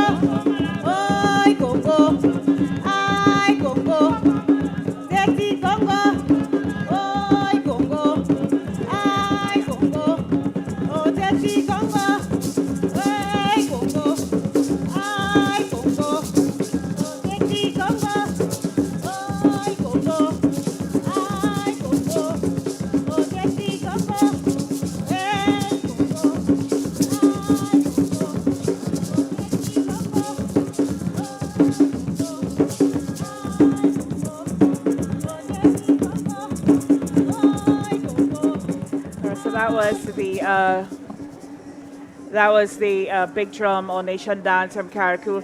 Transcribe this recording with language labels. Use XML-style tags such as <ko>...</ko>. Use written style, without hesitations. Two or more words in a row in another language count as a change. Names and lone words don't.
<en>ay Congo, ay Congo, Oteti Congo, ay Congo, ay Congo, Oteti Congo, ay Congo, ay Congo, Oteti Congo, ay Congo, ay Congo, Oteti Congo, So that was the big drum or nation dance from Carriacou.</en>